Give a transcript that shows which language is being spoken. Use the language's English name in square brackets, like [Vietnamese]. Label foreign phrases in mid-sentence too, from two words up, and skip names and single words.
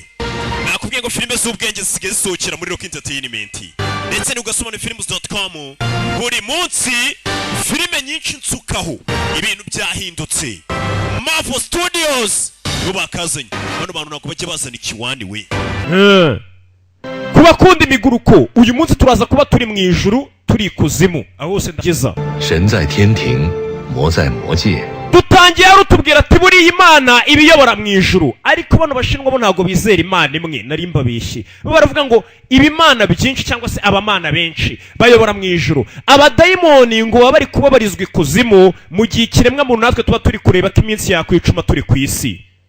[Kinyarwanda] nakubwiye ngo filime z'ubwenge zisigaye zisohokera muri Rock Entertainment ndetse n'ugasoma films.com buri munsi filime nyinshi nsukaho ibintu byahindutse Marvel Studios bo bakazanye bano bantu nako bajye bazana ikiwani we kuba kundi miguruko uyu munsi turaza kuba turi mu ijuru turi kuzimu aho hose ndageza [Chinese] Shen在天庭魔在魔界 [Kinyarwanda] dutangiye rutubwira ati buri imana ibiyobora mu ijuru ariko bano bashinwa bo ntago bizera imana imwe nari mbabishye baravuga ngo ibimana byinshi cyangwa se abamana benshi bayobora mu ijuru abadayimoni ngo baba bari kubabarizwa ikuzimu mu gihe kiremwa muntu natwe tuba turi kureba ko iminsi yakwicuma turi ku isi